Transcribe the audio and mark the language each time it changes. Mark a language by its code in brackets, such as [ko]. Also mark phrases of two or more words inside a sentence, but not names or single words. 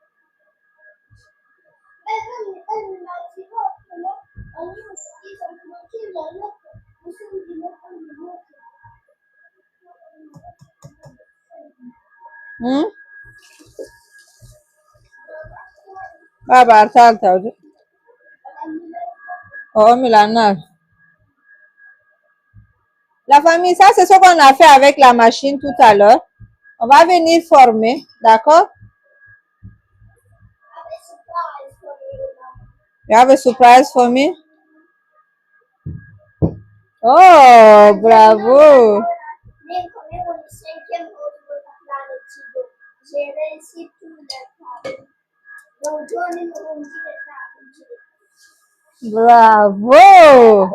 [fr] Hmm? Baba, salta. Oh, Milana. La famille, ça c'est ce qu'on a fait avec la machine tout à l'heure. On va venir former, d'accord? [en] You have a surprise for me? [fr] Oh, bravo! Bravo!